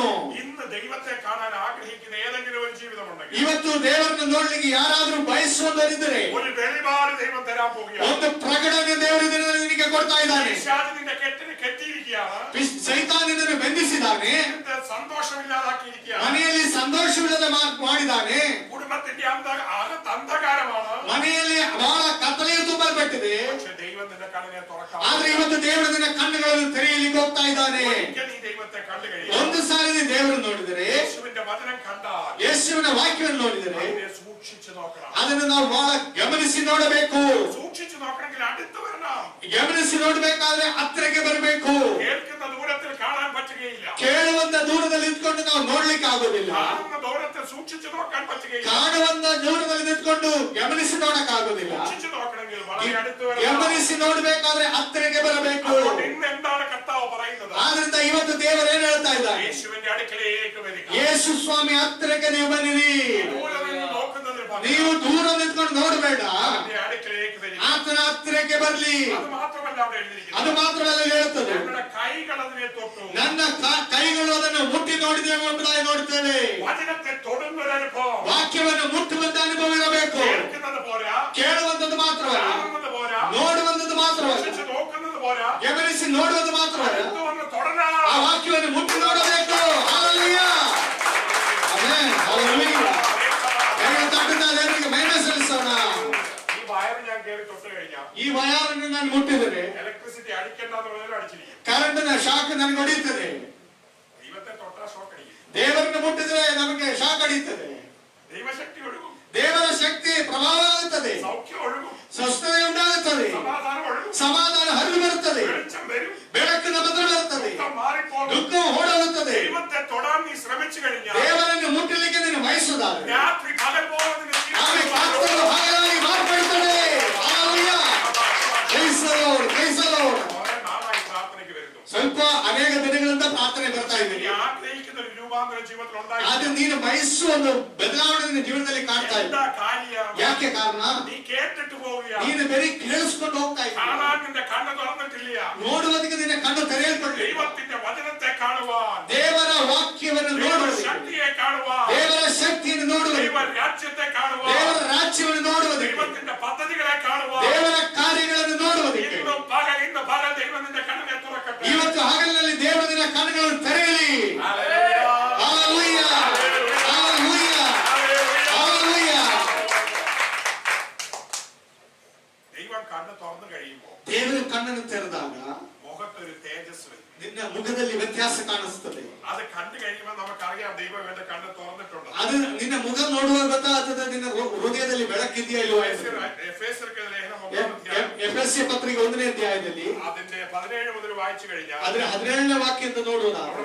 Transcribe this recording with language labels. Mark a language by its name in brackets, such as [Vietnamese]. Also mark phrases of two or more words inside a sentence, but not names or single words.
[Malayalam] ഇന്ന് ദൈവത്തെ കാണാൻ ആഗ്രഹിക്കുന്ന ഏതെങ്കിലും ഒരു ജീവിതമുണ്ടെങ്കിൽ [Kannada] ಇವತ್ತು ದೇವರನ್ನು ನೋಡ್ಲಿಕ್ಕೆ ಯಾರಾದ್ರೂ ಬಯಸುವವರಿದ್ದರೆ [Malayalam] ഒരു വെളിപാട് ദൈവം തരാൻ പോവുകയാണ്. [Kannada] ಒಂದು ಪ್ರಕಟಣೆ ದೇವರು ಇದರಲ್ಲಿ ನಿನಗೆ ಕೊಡ್ತಾ ಇದ್ದಾನೆ. [Malayalam] പിശാച് നിന്റെ കെട്ടിന് കെട്ടിയിരിക്കുകയാണ്. [Kannada] ಸೈತಾನನನ್ನು ಬೆಂದಿಸಿದ್ದಾನೆ. [Malayalam] നിന്റെ സന്തോഷമില്ലാതാക്കിയിരിക്കുകയാണ്. [Kannada] ಮನೆಯಲ್ಲಿ ಸಂತೋಷವಿಲ್ಲದೆ ಮಾಡಿದ್ದಾನೆ. [Malayalam] കുടുംബത്തിന്റെ അകത്ത് അന്ധകാരമാണ്. [Kannada] ಮನೆಯಲ್ಲಿ ಬಹಳ ಕತ್ತಲೆಯು ತುಂಬಲ್ಪಟ್ಟಿದೆ. [Malayalam] പക്ഷെ ദൈവം നിന്റെ കണ്ണിനെ തുറക്കാം. [Kannada] ಆದ್ರೆ ಇವತ್ತು ದೇವರು ನಿನ್ನ ಕಣ್ಣುಗಳನ್ನು ತೆರೆಯಲಿಕ್ಕೆ ಹೋಗ್ತಾ ಇದ್ದಾನೆ. [Malayalam] ഒരിക്കൽ നീ ദൈവത്തെ കണ്ടു കഴിയും. [Kannada] ಒಂದು ಸಾರಿ ನೀ ದೇವರನ್ನು ನೋಡಿದರೆ, [Malayalam] യേശുവിന്റെ വചനം കണ്ടാൽ [Kannada] ಯೇಸುವಿನ ವಾಕ್ಯವನ್ನು ನೋಡಿದರೆ [Malayalam] അതിനെ സൂക്ഷിച്ചു നോക്കണം. [Kannada] ಅದನ್ನು ನಾವು ಬಹಳ ಗಮನಿಸಿ ನೋಡಬೇಕು. [Malayalam] സൂക്ഷിച്ചു നോക്കണമെങ്കിൽ അടുത്ത് വരണം. [Kannada] ಗಮನಿಸಿ ನೋಡ್ಬೇಕಾದ್ರೆ ಹತ್ತಿರಕ್ಕೆ ಬರಬೇಕು. [Malayalam] കേൾക്കുന്ന ദൂരത്തിൽ കാണാൻ പറ്റുകയില്ല. [Kannada] ಕೇಳುವಂತ ದೂರದಲ್ಲಿ ನಿಂತ್ಕೊಂಡು ನಾವು ನೋಡ್ಲಿಕ್ಕೆ ಆಗೋದಿಲ್ಲ. [Malayalam] കാണുന്ന ദൂരത്തിൽ സൂക്ഷിച്ചു നോക്കാൻ പറ്റുകയില്ല. [Kannada] ಕಾಣುವಂತ ದೂರದಲ್ಲಿ ನಿಂತ್ಕೊಂಡು ಗಮನಿಸಿ ನೋಡಕ್ ಆಗೋದಿಲ್ಲ. [Malayalam] സൂക്ഷിച്ചു നോക്കണമെങ്കിൽ വളരെ അടുത്ത് വരണം. [Kannada] ಗಮನಿಸಿ ನೋಡ್ಬೇಕಾದ್ರೆ ಹತ್ತಿರಕ್ಕೆ ಬರಬೇಕು. [Malayalam] അതുകൊണ്ട് ഇന്ന് എന്താണ് കർത്താവ് പറയുന്നത്? [Kannada] ಆದ್ರಿಂದ ಇವತ್ತು ದೇವರು ಏನ್ ಹೇಳ್ತಾ ಇದ್ದಾರೆ? [Malayalam] യേശുവിന്റെ അടുക്കലേക്ക് വരിക. [Kannada] ಯೇಸು ಸ್ವಾಮಿ ಹತ್ತಿರಕ್ಕೆ ನೀವು ಬನ್ನಿರಿ. [Malayalam] ദൂരെ നിന്ന് നോക്കുന്നതിന് പകരം [Kannada] ನೀವು ದೂರ ನಿಂತ್ಕೊಂಡು ನೋಡಬೇಡ, [Malayalam] അവന്റെ അടുക്കലേക്ക് വരിക. [Kannada] ಆತನ ಹತ್ತಿರಕ್ಕೆ ಬರ್ಲಿ. [Malayalam] അത് മാത്രമല്ല അവിടെ എഴുതിയിരിക്കുന്നത്. [Kannada] ಅದು ಮಾತ್ರವಲ್ಲ ಹೇಳುತ್ತದೆ, [Malayalam] നമ്മുടെ കൈകൾ അതിനെ തൊട്ടു. [Kannada] ನನ್ನ ಕೈಗಳು ಅದನ್ನು ಮುಟ್ಟಿ ನೋಡಿದ್ದೇವೆ ಎಂಬುದಾಗಿ ನೋಡುತ್ತೇವೆ. [Malayalam] വചനത്തെ തൊടുന്ന ഒരു അനുഭവം. [Kannada] ವಾಕ್ಯವನ್ನು ಮುಟ್ಟುವಂತ ಅನುಭವ ಇರಬೇಕು. [Malayalam] കേൾക്കുന്നത് പോരാ, [Kannada] ಕೇಳುವಂತದ್ದು ಮಾತ್ರವಲ್ಲ, [Malayalam] കാണുന്നത് പോരാ, [Kannada] ನೋಡುವಂತದ್ದು ಮಾತ್ರವಲ್ಲ, [Malayalam] സൂക്ഷിച്ച് നോക്കുന്നത് പോരാ, [Kannada] ಗಮನಿಸಿ ನೋಡುವುದು ಮಾತ್ರವಲ್ಲ, [Malayalam] അടുത്ത് വന്ന് തൊടണം. [Kannada] ಆ ವಾಕ್ಯವನ್ನು ಮುಟ್ಟಿ ನೋಡಬೇಕು. ಹಲ್ಲೆಲೂಯಾ, ಆಮೆನ್, ಹಲ್ಲೆಲೂಯಾ. ಕೈಗಳು ತಟ್ಟುತ್ತಾ ದೇವರಿಗೆ ಮಹಿಮೆ ಸಲ್ಲಿಸೋಣ. [Malayalam] ഈ വയറ് ഞാൻ കേറി തൊട്ട് കഴിഞ്ഞാൽ [Kannada] ಈ ವಯರನ್ನು ನಾನು ಮುಟ್ಟಿದರೆ [Malayalam] ഇലക്ട്രിസിറ്റി അടിക്കണ്ടെന്ന് പറഞ്ഞാൽ ಅಡಿച്ചിരിക്കും. [Kannada] ಕರೆಂಟಿನ ಶಾಕ್ ನನಗೆ ಹೊಡೆಯುತ್ತದೆ. [Malayalam] ദൈവത്തെ തൊട്ടാ ഷോക്ക് അടിക്കും. [Kannada] ದೇವರನ್ನು ಮುಟ್ಟಿದ್ರೆ ನಮಗೆ ಶಾಕ್ ಹೊಡೆಯುತ್ತದೆ. [Malayalam] ദൈവശക്തി ഒഴുകും, [Kannada] ದೇವರ ಶಕ್ತಿ ಪ್ರಭಾವ ಆಗುತ್ತದೆ, [Malayalam] സൗഖ്യം ഒഴുകും, [Kannada] ಸ್ವಸ್ಥತೆ ಉಂಟಾಗುತ್ತದೆ, [Malayalam] സമാധാനം ഒഴുകും, [Kannada] ಸಮಾಧಾನ ಹರಿದು ಬರುತ್ತದೆ, [Malayalam] വെളിച്ചം വരും, [Kannada] ಬೆಳಕಿನ ಭದ್ರ ಬರುತ್ತದೆ, [Malayalam] ദുഃഖം മാറിപ്പോകും. [Kannada] ದುಃಖ ಓಡೋಗುತ್ತದೆ. [Malayalam] ദൈവത്തെ തൊടാൻ നീ ശ്രമിച്ചു കഴിഞ്ഞാൽ [Kannada] ದೇವರನ್ನು ಮುಟ್ಟಲಿಕ್ಕೆ ನೀನು ಬಯಸುವುದಾದರೆ [Malayalam] രാത്രി പകൽ പോലെ നിന്റെ ಆమె ജീവിതം [Kannada] ಕತ್ತಲು ಹಗಲಾಗಿ ಮಾರ್ಪಡುತ್ತದೆ. ಹಲ್ಲೆಲೂಯಾ, [English] Praise the Lord, praise the Lord. [Malayalam] കുറെ നാളായി പ്രാർത്ഥനയ്ക്ക് വരുന്നു. [Kannada] ಸ್ವಲ್ಪ ಅನೇಕ ದಿನಗಳಿಂದ ಪ್ರಾರ್ಥನೆ ಬರ್ತಾ [Malayalam] നീ [Kannada] ಇದ್ದೀನಿ. [Malayalam] ആഗ്രഹിക്കുന്ന ഒരു രൂപാന്തര ജീവിതത്തിൽ ഉണ്ടായി. [Kannada] ಆದ್ರೆ ನೀನು ಬಯಸುವ ಒಂದು ಬದಲಾವಣೆ ನಿನ್ನ ಜೀವನದಲ್ಲಿ ಕಾಣ್ತಾ ಇಲ್ಲ. [Malayalam] എന്താ കാര്യം? [Kannada] ಯಾಕೆ ಕಾರಣ? [Malayalam] നീ കേട്ടിട്ട് പോവുകയാണ്. [Kannada] ನೀನು ಬರೀ ಕೇಳಿಸ್ಕೊಂಡು ಹೋಗ್ತಾ ಇದ್ದೀಯ. [Malayalam] കാണാൻ നിന്റെ കണ്ണ് തുറന്നിട്ടില്ല. [Kannada] ನೋಡುವುದಕ್ಕೆ ನಿನ್ನ ಕಣ್ಣು ತೆರೆಯಲ್ಪಟ್ಟಿಲ್ಲ. [Malayalam] ദൈവത്തിന്റെ വചനത്തെ കാണുവാൻ, [Kannada] ದೇವರ ವಾಕ್ಯವನ್ನು [Malayalam] ദൈവ [Kannada] ನೋಡುವುದು, [Malayalam] ശക്തിയെ കാണുവാൻ, [Kannada] ದೇವರ ಶಕ್ತಿಯನ್ನು ನೋಡುವುದು, [Malayalam] ദൈവ രാജ്യത്തെ കാണുവാൻ, [Kannada] ದೇವರ ರಾಜ್ಯವನ್ನು ನೋಡುವುದು, [Malayalam] ദൈവത്തിന്റെ പദ്ധതികളെ കാണുവാൻ [Kannada] ದೇವರ ಕಾರ್ಯಗಳನ್ನು ನೋಡುವುದಕ್ಕೆ [Malayalam] ഇന്ന് പകൽ ദൈവം നിന്റെ കണ്ണിനെ തുറക്കട്ടെ. [Kannada] ಇವತ್ತು ಹಗಲಿನಲ್ಲಿ ದೇವರ ನಿನ್ನ ಕಣ್ಣುಗಳನ್ನು ತೆರೆಯಲಿ. [Malayalam] ഹല്ലേലൂയ. [Kannada] ಹಲ್ಲೆಲೂಯಾ, ಹಲ್ಲೆಲೂಯಾ, ಹಲ್ಲೆಲೂಯಾ. [Malayalam] കണ്ണ് തുറന്നു കഴിയുമ്പോൾ [Kannada] ದೇವರ ಕಣ್ಣನ್ನು ತೆರೆದಾಗ [Malayalam] മുഖത്തൊരു തേജസ് വരും. [Kannada] ನಿನ್ನ ಮುಖದಲ್ಲಿ ವ್ಯತ್ಯಾಸ ಕಾಣಿಸ್ತದೆ. [Malayalam] അത് കണ്ടു കഴിയുമ്പോൾ നമുക്കറിയാം ദൈവം എന്റെ കണ്ണ് തുറന്നിട്ടുണ്ട്. [Kannada] ಅದು ನಿನ್ನ ಮುಖ ನೋಡುವಾಗ ಗೊತ್ತಾಗ್ತದೆ ನಿನ್ನ ಹೃದಯದಲ್ಲಿ ಬೆಳಕಿದೆಯಾ ಇಲ್ವಾ ಎಂದು. [Malayalam] എഫേസ്യർക്ക് ലേഖനം 1-ാം അധ്യായം [Kannada] ಎಫೆಸ್ಯ ಪತ್ರಿಕೆ 1ನೇ ಅಧ್ಯಾಯದಲ್ಲಿ [Malayalam] അതിന്റെ 17 മുതൽ വായിച്ചു കഴിഞ്ഞാൽ [Kannada] ಅದರ 17ನೇ ವಾಕ್ಯದಿಂದ ನೋಡುವುದಾದ್ರೆ